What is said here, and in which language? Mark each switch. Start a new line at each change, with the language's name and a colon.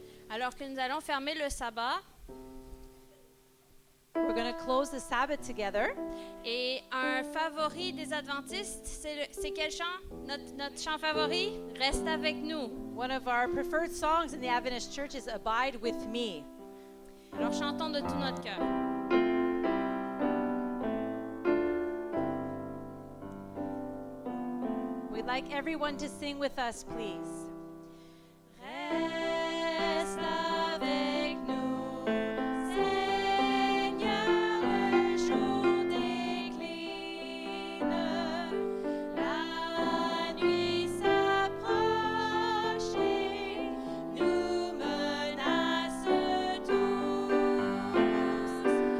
French: alors que nous allons fermer le sabbat.
English: We're going to close the Sabbath together.
French: Et un favori des Adventistes, c'est quel chant? Notre chant favori? Reste avec nous.
English: One of our preferred songs in the Adventist Church is Abide with Me.
French: Alors chantons de tout notre cœur.
English: We'd like everyone to sing with us, please.
French: Reste avec nous, Seigneur, le jour décline, la nuit s'approche et nous menace tous.